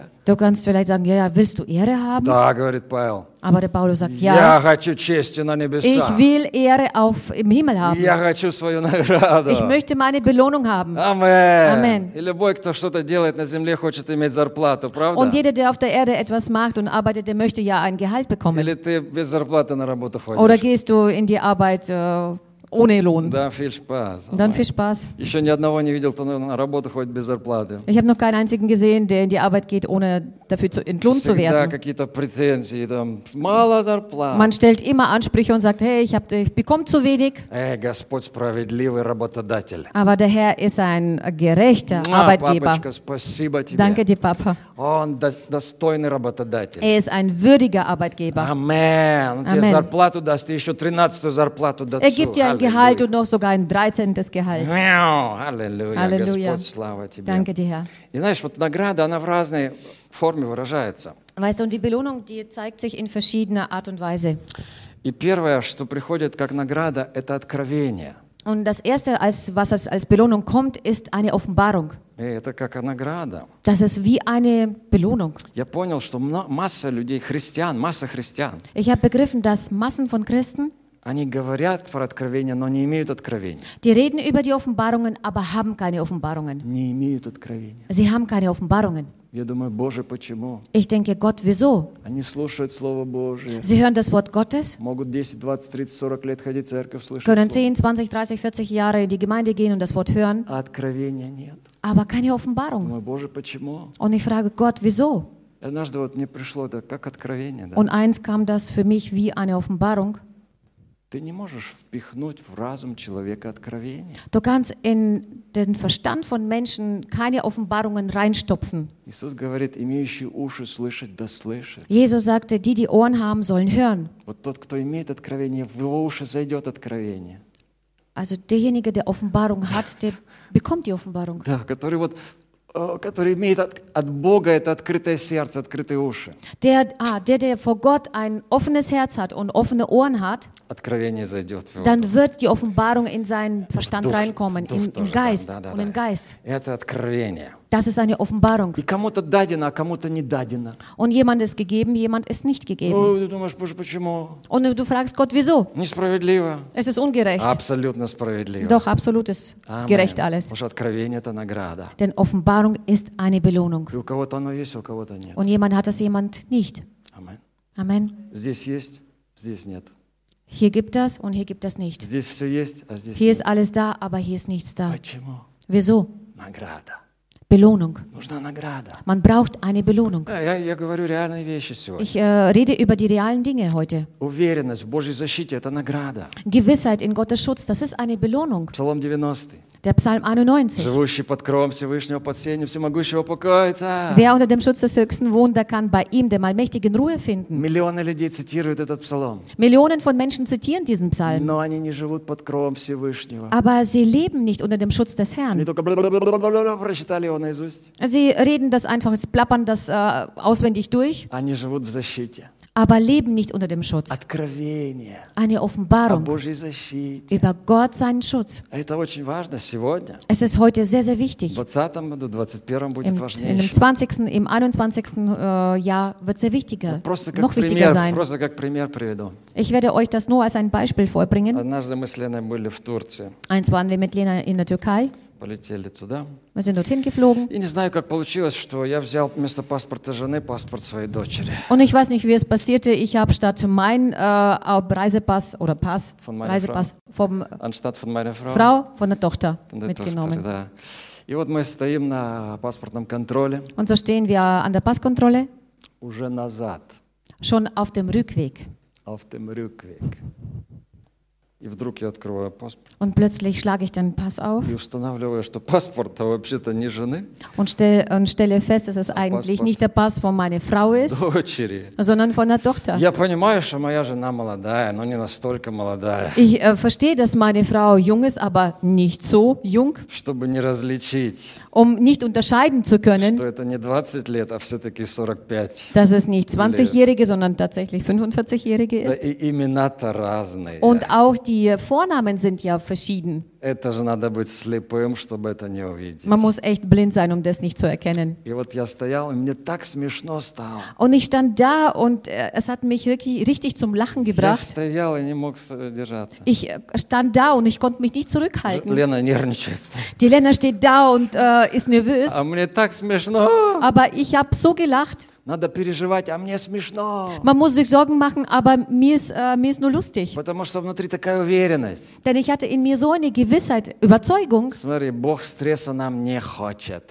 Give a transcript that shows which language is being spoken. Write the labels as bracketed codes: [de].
[de] Du kannst vielleicht sagen, ja, willst du Ehre haben? [ru] Да, говорит Павел. [de] Aber der Paulus sagt, ja, [ru] я хочу чести на небесах. [de] Ich will Ehre im Himmel haben. [ru] Я хочу свою награду. [de] Ich möchte meine Belohnung haben. Amen. [ru] И любой, кто что-то делает на земле, хочет иметь зарплату, правда? [de] Und jeder, der auf der Erde etwas macht und arbeitet, der möchte ja ein Gehalt bekommen. [ru] Или ты без зарплаты на работу ходишь? [de] Oder gehst du in die Arbeit ohne Lohn? Dann viel Spaß. Dann viel Spaß. [ru] Еще ни одного не видел, кто на работу ходит без зарплаты. [de] Ich habe noch keinen einzigen gesehen, der in die Arbeit geht, ohne dafür entlohnt zu werden. [ru] Всегда какие-то претензии, мало зарплат. [de] Man stellt immer Ansprüche und sagt, hey, ich bekomme zu wenig. [ru] Господь справедливый работодатель. [de] Aber der Herr ist ein gerechter Arbeitgeber. [ru] Папочка, спасибо тебе. [de] Danke dir, Papa. [ru] Он достойный работодатель. [de] Er ist ein würdiger Arbeitgeber. Amen. Amen. [ru] Тебе зарплату даст, еще 13-ю зарплату дадут. [de] Er gibt dir ein Gehalt und noch sogar ein 13. Gehalt. [ru] Halleluja. Halleluja. Господь, слава тебе. [de] Danke dir, Herr. [ru] И знаешь, вот награда, она в разной форме выражается. [de] Weißt du, und die Belohnung, die zeigt sich in verschiedener Art und Weise. [ru] И первое, что приходит как награда, это откровение. [de] Und das Erste, was als Belohnung kommt, ist eine Offenbarung. [ru] Это как награда. [de] Das ist wie eine Belohnung. [ru] Я понял, что масса людей, христиан, масса христиан. [de] Ich habe begriffen, dass Massen von Christen, [ru] они говорят про откровение, но не имеют откровения. [de] Die reden über die Offenbarungen, aber haben keine Offenbarungen. [ru] Не имеют откровения. [de] Sie haben keine Offenbarungen. [ru] Я думаю, Боже, почему? [de] Ich denke, Gott, wieso? [ru] Они слушают Слово Божие. [de] Sie hören das Wort Gottes. [ru] Могут 10, 20, 30, 40 лет ходить в церковь, слышать Слово. [de] Können 10, 20, 30, 40 Jahre in die Gemeinde gehen und das Wort hören. [ru] А откровения нет. [de] Aber keine Offenbarung. [ru] Думаю, Боже, почему? [de] Und ich frage Gott, wieso? [ru] И однажды вот мне пришло это как откровение. Да? [de] Und eins kam das für mich wie eine Offenbarung. [ru] Ты не можешь впихнуть в разум человека откровение. [de] Du kannst in den Verstand von Menschen keine Offenbarungen reinstopfen. [ru] Иисус говорит, имеющие уши слышать, да слышат. [de] Jesus sagte, die, die Ohren haben, sollen hören. [ru] Вот тот, кто имеет откровение, в его уши зайдет откровение. [de] Also derjenige, der Offenbarung hat, der bekommt die Offenbarung. [ru] Да, который вот который имеет от Бога это открытое сердце, открытые уши. [de] Der vor Gott ein offenes Herz hat und offene Ohren hat, [ru] откровение зайдет. [de] Dann wird die Offenbarung in seinen Verstand reinkommen, im Geist und im Geist. [ru] Это откровение. [de] Das ist eine Offenbarung. [ru] И кому-то дадено, а кому-то не дадено. [de] Und jemand ist gegeben, jemand ist nicht gegeben. [ru] Ну, ты думаешь, Боже, почему? [de] Und du fragst Gott, wieso? [ru] Несправедливо. [de] Es ist ungerecht. [ru] Абсолютно справедливо. [de] Doch, absolut ist gerecht alles. [ru] Потому что откровение – это награда. [de] Denn Offenbarung ist eine Belohnung. [ru] И у кого-то оно есть, у кого-то нет. [de] Und jemand hat es, jemand nicht. Amen. Amen. [ru] Здесь есть, здесь нет. [de] Hier gibt es und hier gibt es nicht. [ru] Здесь все есть, а здесь [de] hier [ru] нет. [de] Ist alles da, aber hier ist nichts da. [ru] Почему? [de] Wieso? [ru] Награда. [de] Belohnung. [ru] Нужна награда. [de] Man braucht eine Belohnung. [ru] Я говорю реальные вещи сегодня. [de] Ich rede über die realen Dinge heute. [ru] Уверенность в Божьей защите – это награда. [de] Gewissheit in Gottes Schutz – das ist eine Belohnung. [ru] Псалом 90. [de] Der Psalm 91. [ru] Живущий под кровом Всевышнего, под сенью Всемогущего покоится. [de] Wer unter dem Schutz des Höchsten wohnt, der kann bei ihm, dem Allmächtigen, Ruhe finden. [ru] Millionen людей цитируют этот псалом. [de] Millionen von Menschen zitieren diesen Psalm. [ru] Но они не живут под кровом Всевышнего. [de] Aber sie leben nicht unter dem Schutz des Herrn. [ru] Они только бла-бла-бла-бла-бла-бла прочитали его наизусть. [de] Sie reden das einfach, plappern das auswendig durch. [ru] Они живут в защите. [de] Aber leben nicht unter dem Schutz. [ru] Откровение. [de] Eine Offenbarung. [ru] О Божьей защите. [de] Über Gott seinen Schutz. [ru] Это очень важно сегодня. [de] Es ist heute sehr, sehr wichtig. [ru] В 20-м, до 21-м будет важнее. [de] In dem 20. Im 21. Jahr wird sehr wichtiger. [ru] Ну, просто как [de] noch wichtiger [ru] пример, [de] sein. [ru] Просто как пример приведу. [de] Ich werde euch das nur als ein Beispiel vorbringen. [ru] Однажды мы с Леной были в Турции. [de] Eins waren wir mit Lena in der Türkei. [ru] Полетели туда. Мы [de] sind dorthin geflogen. [ru] И не знаю, как получилось, что я взял вместо паспорта жены паспорт своей дочери. [de] Und ich weiß nicht, wie es passierte. Ich habe statt mein Reisepass oder Pass von Reisepass Frau. Vom anstatt von meiner Frau Frau von der Tochter mitgenommen. Tochter, [ru] да. И вот мы стоим на паспортном контроле. [de] Und so stehen wir an der Passkontrolle. [ru] Уже назад. [de] Schon auf dem Rückweg. Auf dem Rückweg. [ru] И вдруг я открываю паспорт. [de] Und plötzlich schlage ich den Pass auf. [ru] И устанавливаю, что паспорт-то вообще-то не жены. [de] Und stelle fest, dass es eigentlich nicht der Pass von meiner Frau ist, [ru] дочери. [de] Sondern von der Tochter. [ru] Я понимаю, что моя жена молодая, но не настолько молодая. [de] Ich verstehe, dass meine Frau jung ist, aber nicht so jung. [ru] Чтобы не различить. [de] Um nicht unterscheiden zu können. [ru] Что это не 20 лет, а все-таки 45. [de] Dass es nicht 20-Jährige, sondern tatsächlich 45-Jährige ist. [ru] Да и имена-то разные. [de] Und auch die Vornamen sind ja verschieden. [ru] Это же надо быть слепым, чтобы это не увидеть. [de] Man muss echt blind sein, um das nicht zu erkennen. [ru] И вот я стоял, и мне так смешно стало. [de] Und ich stand da und es hat mich richtig zum Lachen gebracht. [ru] Я стоял и не мог сдержаться. [de] Ich stand da und ich konnte mich nicht zurückhalten. [ru] Лена нервничает. [de] Die Lena steht da und ist nervös. [ru] А мне так смешно. [de] Aber ich habe so gelacht. [ru] Надо переживать, а мне смешно. [de] Man muss sich Sorgen machen, aber mir ist nur lustig. [ru] Потому что внутри такая уверенность. [de] Denn ich hatte in mir so eine Gewissheit, Überzeugung. [ru] Смотри, Бог стресса нам не хочет.